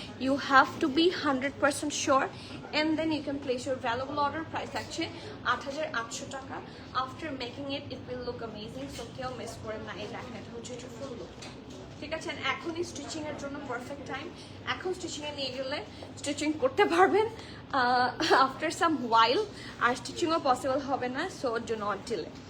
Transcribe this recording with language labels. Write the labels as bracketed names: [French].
[English] You have to be 100% sure and then you can place your valuable order. [Bangla] Price থাকছে 8,800 টাকা. [English] After making it, it will look amazing. [Bangla] So কেউ miss করে না. এই দেখেন, এটা হচ্ছে এটা ফুল লুক. ঠিক আছে, এখনই স্টিচিং এর জন্য পারফেক্ট টাইম. এখন স্টিচিং এ নিয়ে গেলে স্টিচিং করতে পারবেন [English] after some while, [Bangla] আর স্টিচিংও পসিবল হবে না. [English] So do not delay.